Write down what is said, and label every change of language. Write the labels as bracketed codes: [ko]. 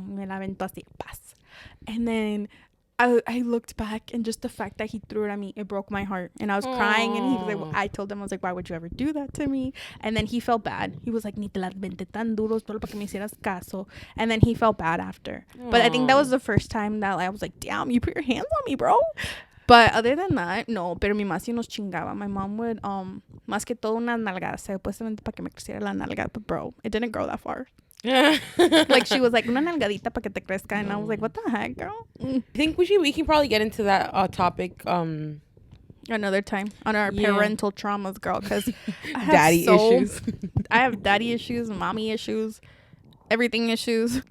[es] Me la aventó así, paz. [en] And then I looked back, and just the fact that he threw it at me, it broke my heart. And I was crying, and he was like, I told him, I was like, why would you ever do that to me? And then he felt bad. He was like, [es] ni te las aventé tan duros, solo para que me hicieras caso. [en] And then he felt bad after. But I think that was the first time that I was like, damn, you put your hands on me, bro. But other than that, no. [es] Pero mi mamá sí nos chingaba. [en] My mom would, [es] más que todo unas nalgadas, supuestamente para que me creciera la nalga. [en] But bro, it didn't grow that far. Like she was like, [es] una nalgadita para que te crezca. [en] And I was like, what the heck, girl? I think we can probably get into that topic another time on our parental traumas, girl, because I have daddy issues. I have daddy issues, mommy issues, everything issues.